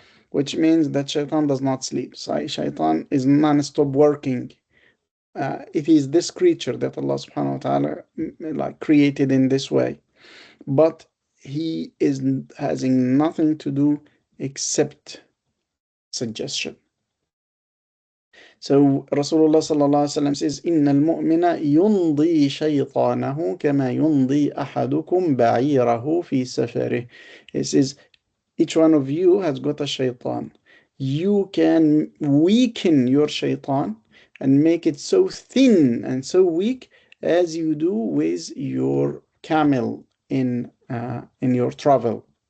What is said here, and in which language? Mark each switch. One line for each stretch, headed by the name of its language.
English: Which means that shaitan does not sleep. Shaitan is non-stop working. It is this creature that Allah subhanahu wa ta'ala created in this way. But he is having nothing to do except suggestion. So Rasulullah sallallahu alaihi wasallam says,
Arabic: إن المؤمن يمضي شيطانه كما يمضي أحدكم بعيره في سفره.
English: He says, each one of you has got a shaitan. You can weaken your shaitan and make it so thin and so weak as you do with your camel in your travel.